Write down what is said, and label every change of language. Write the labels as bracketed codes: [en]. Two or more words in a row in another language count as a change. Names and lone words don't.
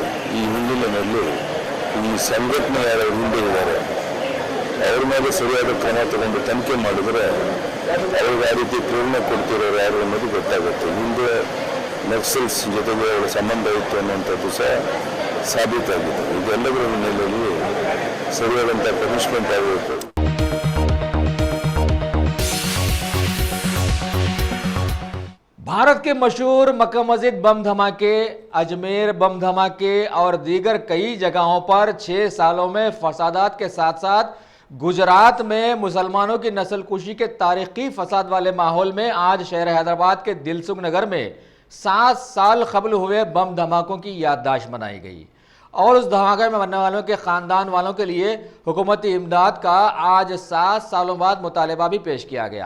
[kn] ಈ ಹಿನ್ನೆಲೆಯಲ್ಲಿ ಈ ಸಂಘಟನೆ ಯಾರು ಹಿಂದೆ ಇದ್ದಾರೆ ಅವ್ರ ಮೇಲೆ ಸರಿಯಾದ ಕ್ರಮ ತಗೊಂಡು ತನಿಖೆ ಮಾಡಿದ್ರೆ ಅವ್ರಿಗೆ ಆ ರೀತಿ ಪ್ರೇರಣೆ ಕೊಡ್ತಿರೋರು ಯಾರು ಅನ್ನೋದು ಗೊತ್ತಾಗುತ್ತೆ. ಹಿಂದೆ ನಕ್ಸಲ್ಸ್ ಜೊತೆಗೆ ಅವರ ಸಂಬಂಧ ಇತ್ತು ಅನ್ನುವಂಥದ್ದು ಸಹ ಸಾಬೀತಾಗಿದೆ. ಇದೆಲ್ಲದರ ಹಿನ್ನೆಲೆಯಲ್ಲಿ ಸರಿಯಾದಂಥ ಪನಿಷ್ಮೆಂಟ್ ಆಗಬೇಕು. [ur] بھارت کے مشہور مکہ مسجد بم دھماکے، اجمیر بم دھماکے اور دیگر کئی جگہوں پر 6 سالوں میں فسادات کے ساتھ ساتھ گجرات میں مسلمانوں کی نسل کشی کے تاریخی فساد والے ماحول میں آج شہر حیدرآباد کے دلسکھ نگر میں 7 سال قبل ہوئے بم دھماکوں کی یادداشت منائی گئی اور اس دھماکے میں مرنے والوں کے خاندان والوں کے لیے حکومتی امداد کا آج 7 سالوں بعد مطالبہ بھی پیش کیا گیا.